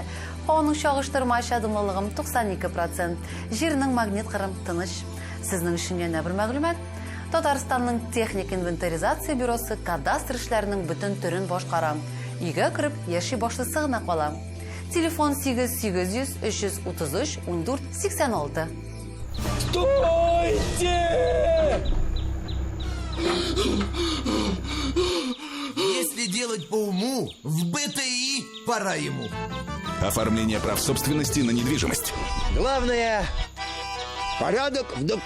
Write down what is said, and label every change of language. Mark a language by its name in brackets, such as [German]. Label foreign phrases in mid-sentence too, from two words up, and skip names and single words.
[Tatar] Һаваның чагыштырмача дымлылыгы 92%. Җирнең магнит кырым тыныч. Сезнең өчен яңа бер мәгълүмат. Татарстанның техник инвентаризация бюросы кадастр эшләренең бөтен төрен башкара. Өйгә кереп, яши башлысы гына кала. Телефон 8800 333 14 86. [Russian] Стойте! Если делать по уму, в БТИ пора ему. Оформление прав собственности на недвижимость. Главное — порядок в документах.